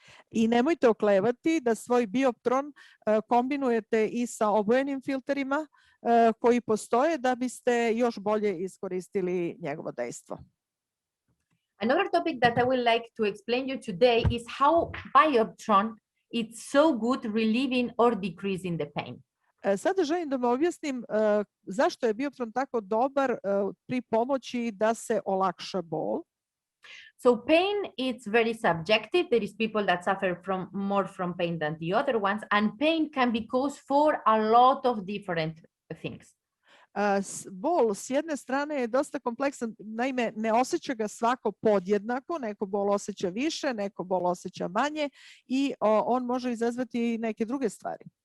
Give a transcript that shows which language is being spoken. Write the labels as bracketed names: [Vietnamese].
[Serbian] I nemojte oklevati da svoj Bioptron kombinujete i sa obojenim filterima koji postoje da biste još bolje iskoristili njegovo dejstvo. [English] Another topic that I would like to explain you today is how Bioptron is so good relieving or decreasing the pain. [Serbian] Sada želim da vam objasnim zašto je Bioptron tako dobar pri pomoći da se olakša bol. [English] So pain is very subjective. There is people that suffer more from pain than the other ones, and pain can be caused for a lot of different things. [Serbian] Bol s jedne strane je dosta kompleksan, naime ne osjeća ga svako podjednako, neko bol osjeća više, neko bol osjeća manje i on može izazvati neke druge stvari.